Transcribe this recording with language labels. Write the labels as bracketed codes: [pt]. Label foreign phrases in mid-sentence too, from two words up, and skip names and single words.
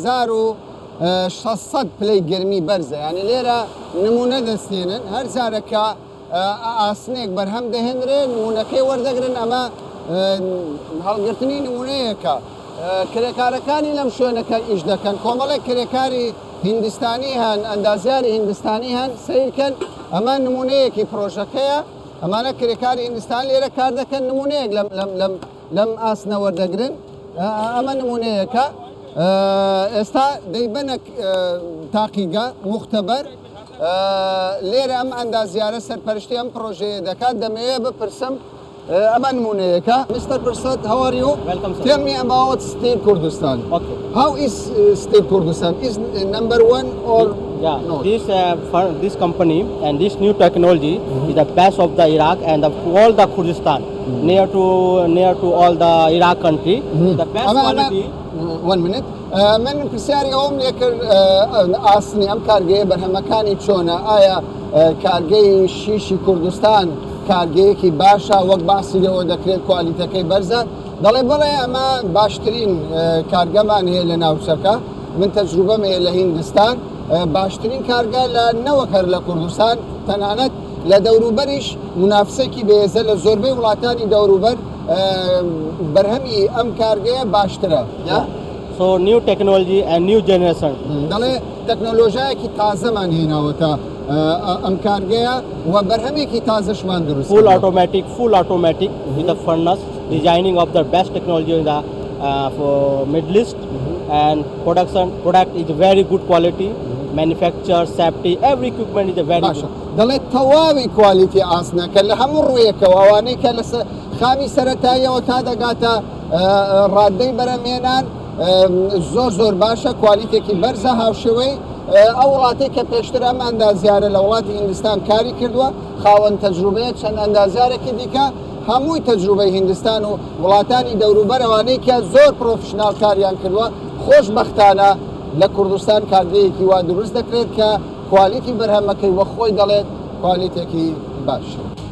[ckb] 1600 پلەی گرمی بەرزە ینی لێرە نمونە دەستێنن هەر جارەکە ئاسنێک بەرهەم دەهێنرێن نمونەکەی وەردەگرن ئەمە هەڵگرتنی نمونەیەکە کرێکارەکانی لەم شوێنەکە ئیش دەکەن کۆمەڵێک کرێکاری هیندستانی هەن ئەندازیاری هیندستانی هەن سیرکەن ئەمە نمونەیەکی پرۆژەکەیە ئەمانە کرێکاری هیندستان لێرە کار دەکەن نمونەیەک لەم ئاسنە وەردەگرن ئەمە نمونەیەکە ئێستا دەیبەنە تاقیگە مختبەر لێرە ئەم ئەندازیارە سەرپەرشتی ئەم پرۆژەیە دەکات دەمەوێت بپرسم ئەمە نمونەیەکە Mr. [en] Prasad, how are you? Welcome, sir. Tell me about Steel Kurdistan. Okay. How is Steel Kurdistan? Is number one or Yeah, no? this company and this new technology is the best of the Iraq and all the Kurdistan near to all the Iraq country. The best quality. One minute. [ckb] من پرسیاری ئەوم لێ کرد ئاسنی ئەم کارگەیە بەرهەمەکانی چۆنە ئایا کارگەی شیشی کوردستان کارگەیەکی باشە وەک باسی لەوە دەکرێت کوالیتەکەی بەرزە دەڵێ بڵێ ئەمە باشترین کارگەمان هەیە لە ناوچەکە من تەجروبەم هەیە لە هیندستان باشترین کارگە لە نەوەکەر لە کوردستان تەنانەت لە دەوروبەریش منافسێکی بێزە لە زۆربەی وڵاتانی دەوروبەر بەرهەمی ئەم کارگەیە باشترە [en] So new technology and new generation. [ckb] دەڵێ تەکنۆلۆژیایەکی تازەمان هێناوەتە ئەم کارگەیە و بەرهەمێکی تازەشمان دروست [en] Full automatic with the furnace, designing of the best technology in the for Middle East and product is very good quality, manufacture, safety, every equipment is a very [ckb] باشە [en] good. [ckb] دەڵێ تەواوی کوالیتی ئاسنەکە لە هەموو ڕوویەکەوە ئەوانەی کە لە خامی سەرەتاییەوە تا دەگاتە ڕادەی بەرەمێنان زۆر باشە کوالیتێکی بەرزە هاوشێوەی ئەو وڵاتی کە پێشتر ئەم ئەندازیارە لە وڵاتی هیندستان کاری کردووە خاوەن تەجروبەیە چەند ئەندازیارێکی دیکە هەمووی تەجروبەی هیندستان و وڵاتانی دەوروبەرەوانەی کە زۆر پرۆفشنال کاریان کردووە خۆشبەختانە لە کوردستان کارگەیەکی وا دروست دەکرێت کە کوالیتی بەرهەمەکەی وە خۆی دەڵێت کوالیتێکی باشە.